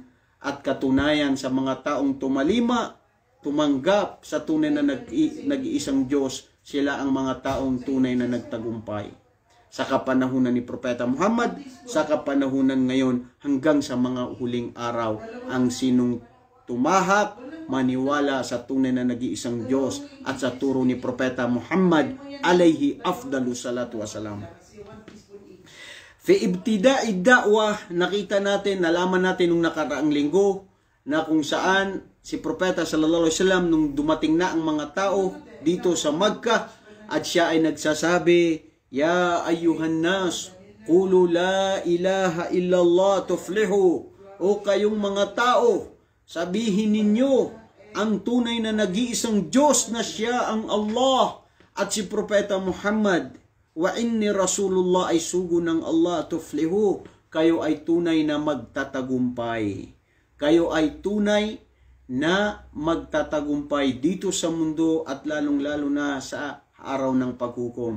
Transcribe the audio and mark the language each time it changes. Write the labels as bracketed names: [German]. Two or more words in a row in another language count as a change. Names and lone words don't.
[Filipino] At katunayan sa mga taong tumanggap sa tunay na nag-iisang Diyos, sila ang mga taong tunay na nagtagumpay sa kapanahunan ni Propeta Muhammad, sa kapanahunan ngayon, hanggang sa mga huling araw. Ang sinong tumahak, maniwala sa tunay na nag-iisang Diyos at sa turo ni Propeta Muhammad [Arabic] عليه أفضل الصلاة والسلام. في ابتداء الدعوة, [Filipino] nakita natin, nalaman natin nung nakaraang linggo na kung saan si Propeta [Arabic] صلى الله عليه وسلم [Filipino] nung dumating na ang mga tao dito sa Makkah at siya ay nagsasabi, [Arabic] يا أيها الناس، قولوا لا إله إلا الله تفلحوا. [Filipino] O kayong mga tao, sabihin ninyo ang tunay na nag-iisang Diyos na siya ang Allah at si Propeta Muhammad. [Arabic] وإني رسول الله, [Filipino] ay sugo ng Allah, tuflihu. Kayo ay tunay na magtatagumpay. Kayo ay tunay na magtatagumpay dito sa mundo at lalong-lalo na sa araw ng paghukom.